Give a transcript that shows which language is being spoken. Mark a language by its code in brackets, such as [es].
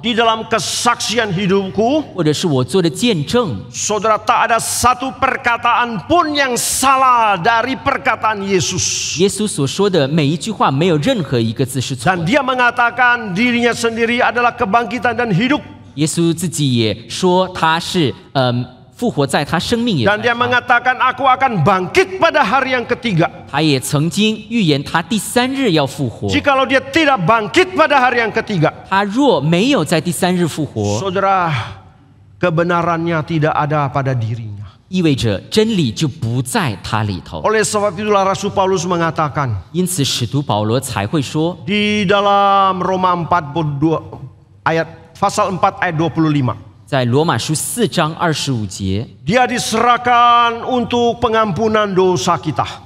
[id] di dalam kesaksian hidupku, [zh] 或者是我做的见证， [id] saudara, tak ada satu perkataan pun yang salah dari perkataan Yesus. [zh] 耶稣所说的每一句话，没有任何一个字是错 [id] Dan dia mengatakan dirinya sendiri adalah kebangkitan dan hidup. [zh] 耶稣自己也说他是复活在他生命也在 [id] Dan dia mengatakan, aku akan bangkit pada hari yang ketiga. [zh] 他也曾经预言他第3日要复活。 [id] Jikalau dia tidak bangkit pada hari yang ketiga, [zh] 他若没有在第3日复活， [id] saudara, kebenarannya tidak ada pada dirinya. [zh] 意味着真理就不在他里头。 [id] Oleh sebab itulah Rasul Paulus mengatakan [zh] 因此，使徒保罗才会说， [id] di dalam Roma 4 ayat pasal 4 ayat 25. [zh] 在罗马书4章25节， [id] Dia diserahkan untuk pengampunan dosa kita.